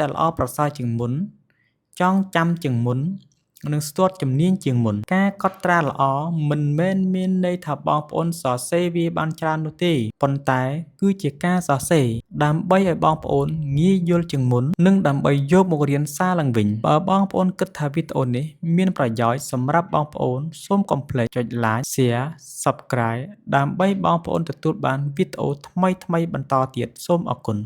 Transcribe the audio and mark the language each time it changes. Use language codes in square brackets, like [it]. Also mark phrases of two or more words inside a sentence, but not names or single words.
[km] ល្អប្រសើរជាងមុន ចងចាំជាងមុន និងស្ទាត់ជំនាញជាងមុន ការកត់ត្រាល្អមិនមែនមានន័យថាបងប្អូនសរសេរវាបានច្រើននោះទេ ប៉ុន្តែគឺជាការសរសេរដើម្បីឲ្យបងប្អូនងាយយល់ជាងមុន និងដើម្បីយកមករៀនសារឡើងវិញ បើបងប្អូនគិតថាវីដេអូនេះមានប្រយោជន៍សម្រាប់បងប្អូន សូមកុំភ្លេចចុច [en] like share subscribe [km] ដើម្បីបងប្អូនទទួលបានវីដេអូថ្មីៗបន្តទៀត សូមអរគុណ